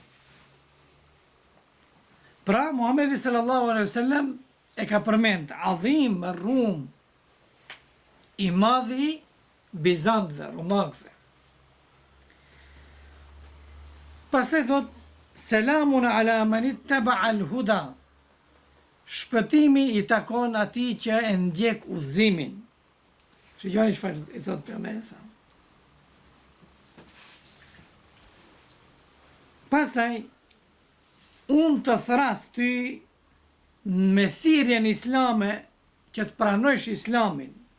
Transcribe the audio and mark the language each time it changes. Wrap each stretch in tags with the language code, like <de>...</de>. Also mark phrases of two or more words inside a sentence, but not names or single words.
<sq>Pra, Muhamedi</sq> <ar>صلى الله عليه وسلم</ar> <sq>e ka përmend adhim Rum i madhi Bizantëve, romakëve. Pastaj thot,</sq> <ar>سلام على من اتبع الهدى.</ar> <sq>Shpëtimi i takon atij që e ndjek udhëzimin. Shikoni çfarë i thot pejgamberi sa. Pastaj unë të thras ty me thirrjen islame që të pranojsh islamin.</sq>